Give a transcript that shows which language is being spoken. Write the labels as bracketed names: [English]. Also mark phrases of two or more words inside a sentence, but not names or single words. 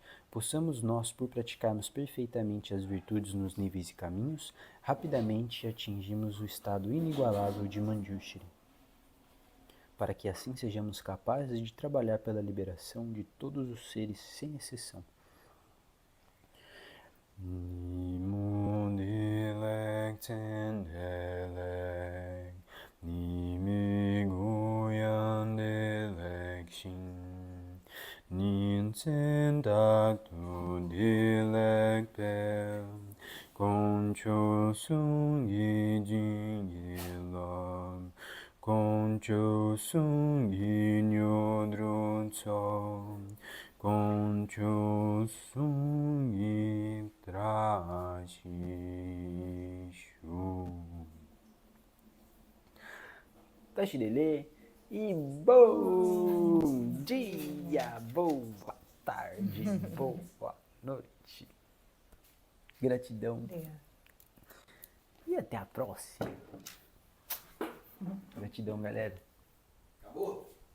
[Portuguese] Possamos nós, por praticarmos perfeitamente as virtudes nos níveis e caminhos, rapidamente atingimos o estado inigualável de Manjushri, para que assim sejamos capazes de trabalhar pela liberação de todos os seres sem exceção. Nimo dilek tendelek, nimi guyan dilek shin, nin sendak tu dilek pel, concho sung yi jing yi lam, concho sung yi nyodro tsom, concho sung yi trashi shu. Tachirelê e bom dia, boa tarde, boa noite. Gratidão. Obrigada. E até a próxima. Gratidão, galera. Acabou?